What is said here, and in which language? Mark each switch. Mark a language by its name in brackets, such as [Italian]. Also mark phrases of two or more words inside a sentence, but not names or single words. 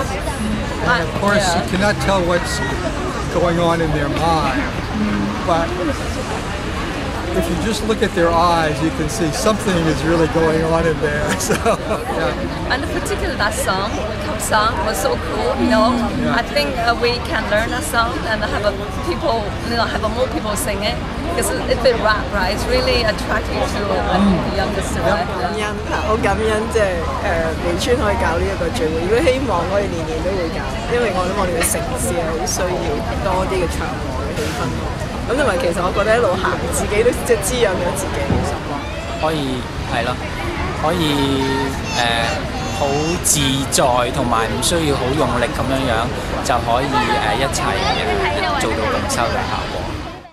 [English] And of course, you cannot tell what's going on in their mind, but if you just look at their eyes, you can see something is really going on in there. So, yeah. And particularly that song, Cup song, was so cool. I think we can learn that song and have more people sing it, because it's a rap, right? It's really attractive to the youngest, right? [Cantonese] 好感恩即係梅村可以搞呢一個聚會，如果希望我哋年年都會搞，因為我諗我哋嘅城市係好需要多啲嘅祥和嘅氣氛。咁同埋其實我覺得一路行，自己都即係滋養咗自己。可以係咯，可以好自在，同埋唔需要好用力咁樣就可以一齊做到共修嘅效果。